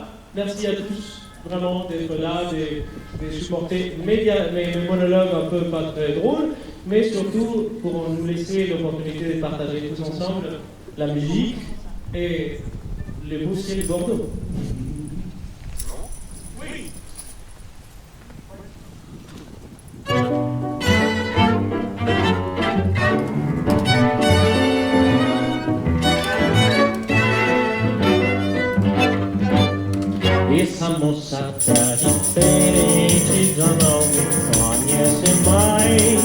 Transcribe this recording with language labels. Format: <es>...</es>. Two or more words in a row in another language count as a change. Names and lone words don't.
<fr>Merci à tous, vraiment, d'être là, de supporter mes monologues un peu pas très drôles, mais surtout pour nous laisser l'opportunité de partager tous ensemble la musique et les beaux ciels de Bordeaux. Oui.</fr> <pt>Essa moça tá diferente, já não me conhece mais.</pt>